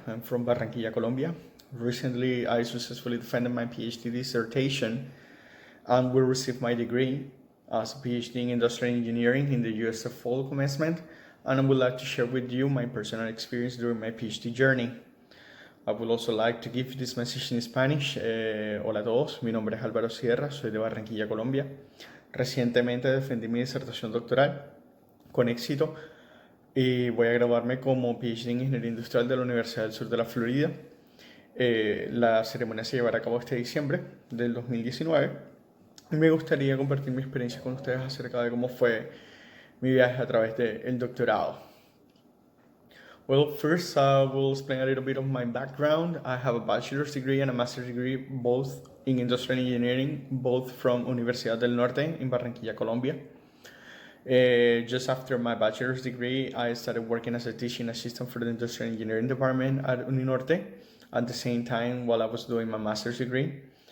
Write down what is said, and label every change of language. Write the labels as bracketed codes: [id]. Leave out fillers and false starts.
[en] I'm from Barranquilla, Colombia. Recently, I successfully defended my PhD dissertation and will receive my degree as a PhD in Industrial Engineering in the USF Fall Commencement, and I would like to share with you my personal experience during my PhD journey. I would also like to give this message in Spanish. [es] Hola a todos, mi nombre es Alvaro Sierra, soy de Barranquilla, Colombia. Recientemente defendí mi disertación doctoral con éxito y voy a graduarme como PhD en Ingeniería Industrial de la Universidad del Sur de la Florida. La ceremonia se llevará a cabo este diciembre del 2019 y me gustaría compartir mi experiencia con ustedes acerca de cómo fue mi viaje a través del doctorado. [en] Well, first I will explain a little bit of my background. I have a bachelor's degree and a master's degree, both in industrial engineering, both from Universidad del Norte in Barranquilla, Colombia. Just after my bachelor's degree, I started working as a teaching assistant for the industrial engineering department at Uninorte at the same time while I was doing my master's degree.